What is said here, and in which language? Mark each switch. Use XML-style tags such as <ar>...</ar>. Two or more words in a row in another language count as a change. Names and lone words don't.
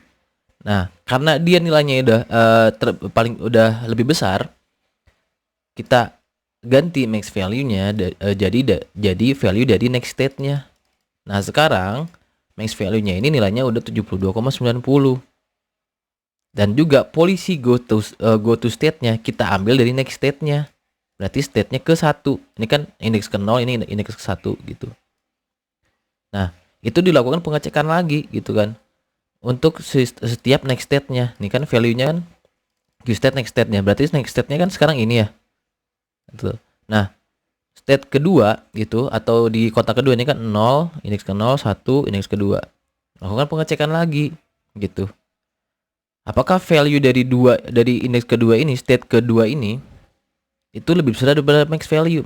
<id>Nah, karena dia nilainya udah paling udah lebih besar, kita ganti</id> <en>max value-nya</en> <id>jadi value dari</id> <en>next state-nya.</en> <id>Nah, sekarang</id> <en>max value-nya</en> <id>ini nilainya udah 72,90. Dan juga</id> <en>policy go to state-nya</en> <id>kita ambil dari</id> <en>next state-nya.</en> <id>Berarti state-nya ke 1. Ini kan indeks ke 0, ini indeks ke 1 gitu. Nah, itu dilakukan pengecekan lagi gitu kan. Untuk setiap</id> <en>next state-nya.</en> <id>Ini kan value-nya kan</id> <en>Q state next state-nya.</en> <id>Berarti</id> <en>next state-nya</en> <id>kan sekarang ini ya. Gitu. Nah, state kedua gitu atau di kotak kedua ini kan 0, indeks ke 0, 1, indeks kedua. Lakukan pengecekan lagi gitu. Apakah value dari indeks kedua ini, state kedua ini itu lebih besar daripada</id> <en>max value?</en>